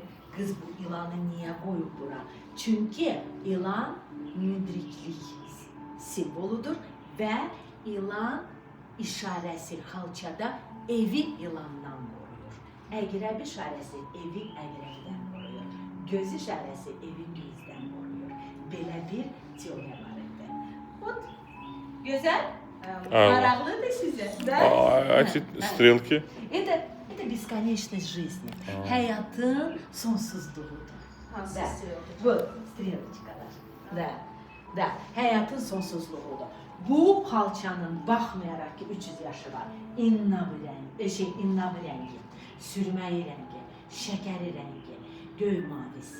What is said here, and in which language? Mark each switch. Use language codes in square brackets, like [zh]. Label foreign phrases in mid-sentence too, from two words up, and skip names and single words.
[az] Qız bu ilanı niyə qoyub bura? Çünki ilan müdriklik simvoludur və ilan işarəsi xalçada evi ilandan qoruyur. Əqrəb işarəsi evi əqrəbdən qoruyur. Göz işarəsi evi gözdən qoruyur. Belə bir teoriya var idi. Gözəl, maraqlıdır sizə. [ru] А эти стрелки? Это бесконечность жизни. [az] Hayatın sonsuzluğudur. Hansı istiyordur? Bu strelочкalar. Da, hayatın sonsuzluğudur. Bu xalçanın baxmayaraq ki 300 yaşı var. İnnabı rəngi, sürməyi rəngi, şəkəri rəngi, göy mavisi.